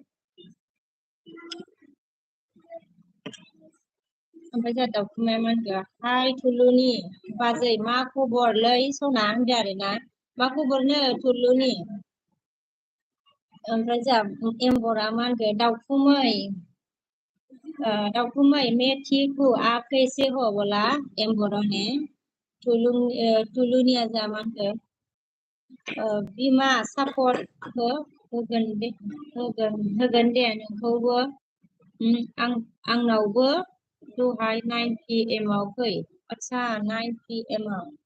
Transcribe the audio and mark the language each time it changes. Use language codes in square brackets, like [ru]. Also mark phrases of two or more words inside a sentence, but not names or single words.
[brx] ओमफ्राय जोंहा दाउखुमाया मा होनदों हाय थुलुनि बाजै मा खबरलै सना होनदों आरोना मा खबरनो थुलुनि ओमफ्राय जोंहा एम्बरा मा होनदों दाउखुमै [hi] मैं ठीक हूँ आप कैसे हो बोला [brx] एम्बरा ने थुलुनिया जा मा होनदों बिमा सापर्ट होगोन दे नोंखौबो आंनावबो दहाय 9 PM आव फै आदसा 9 PM आव